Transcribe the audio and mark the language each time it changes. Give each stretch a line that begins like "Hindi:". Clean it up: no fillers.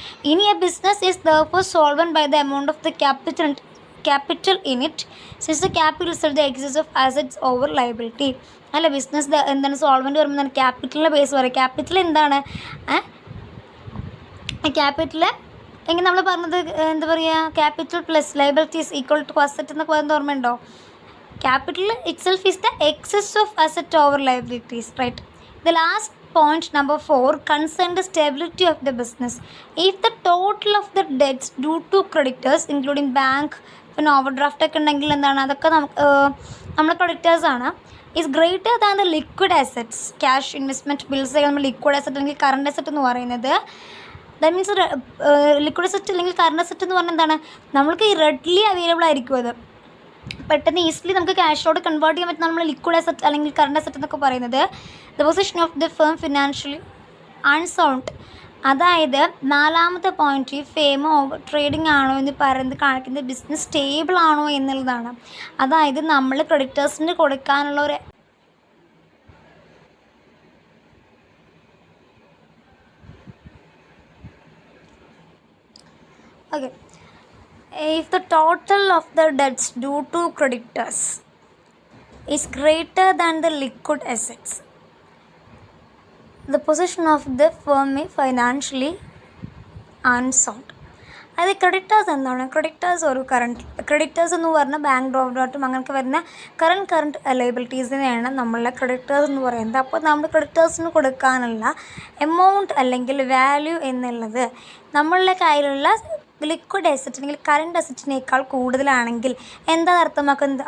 English: ഇനി a business is therefore solvent by the amount of the capital in it, since the capital is the excess of assets over liability.
Malayalam: അല്ല, business എന്താണ് solvent പറയുമ്പോൾ ക്യാപിറ്റലിൻ്റെ base പറയും. Capital എന്താണ്? Capital എങ്കിൽ നമ്മൾ പറഞ്ഞത് എന്താ പറയുക? Capital plus liabilities equal to asset എന്നൊക്കെ പറയുന്നത് ഓർമ്മയുണ്ടോ?
English: Capital itself is the excess of asset over liabilities, right? The last point, number 4, concern the stability of the business. If the total of the debts due to creditors, including bank,
Malayalam: പിന്നെ overdraft ഒക്കെ ഉണ്ടെങ്കിൽ എന്താണ്, അതൊക്കെ നമ്മുടെ creditors ആണ്,
English: Is greater than the liquid assets.
Malayalam: Cash, investment, bills ഒക്കെ നമ്മൾ liquid asset അല്ലെങ്കിൽ കറണ്ട് അസറ്റ് എന്ന് പറയുന്നത്.
English: that means
Malayalam: ലിക്വിഡ് അസറ്റ് അല്ലെങ്കിൽ കറണ്ട് അസറ്റ് എന്ന് പറഞ്ഞാൽ എന്താണ്? നമ്മൾക്ക് റെഡ്ലി അവൈലബിൾ ആയിരിക്കും. അത് പെട്ടെന്ന് ഈസിലി നമുക്ക് ക്യാഷിലോട്ട് കൺവേർട്ട് ചെയ്യാൻ പറ്റുന്ന നമ്മൾ ലിക്വിഡ് അസറ്റ് അല്ലെങ്കിൽ കറണ്ട് അസറ്റ് എന്നൊക്കെ പറയുന്നത്.
English: the position of the firm financially unsound,
Malayalam: അതായത് നാലാമത്തെ പോയിന്റ്, ഈ ഫേം ഓവർ ട്രേഡിംഗ് ആണോ എന്ന് പറയുന്നത് കാണിക്കുന്നത് ബിസിനസ് സ്റ്റേബിൾ ആണോ എന്നുള്ളതാണ്. അതായത് നമ്മൾ ക്രെഡിറ്റേഴ്സിന് കൊടുക്കാനുള്ള ഒരു okay.
English: If the total of the debts due to creditors is greater than the liquid assets, the position of the firm is financially unsound.
Malayalam: അതായത് ക്രെഡിറ്റേഴ്സ് എന്താണ്? ക്രെഡിറ്റേഴ്സ് ഒരു ക്രെഡിറ്റേഴ്സ് എന്ന് പറഞ്ഞാൽ ബാങ്ക് ഓവർഡ്രാഫ്റ്റും അങ്ങനെയൊക്കെ വരുന്ന കറണ്ട് ലയബിലിറ്റീസിനെയാണ് നമ്മളെ ക്രെഡിറ്റേഴ്സ് എന്ന് പറയുന്നത്. അപ്പോൾ നമ്മൾ ക്രെഡിറ്റേഴ്സിന് കൊടുക്കാനുള്ള എമൗണ്ട് അല്ലെങ്കിൽ വാല്യൂ എന്നുള്ളത് നമ്മളുടെ കയ്യിലുള്ള ലിക്വിഡ് അസറ്റ് അല്ലെങ്കിൽ കറണ്ട് അസറ്റിനേക്കാൾ കൂടുതലാണെങ്കിൽ എന്താ അർത്ഥമാക്കുന്നത്?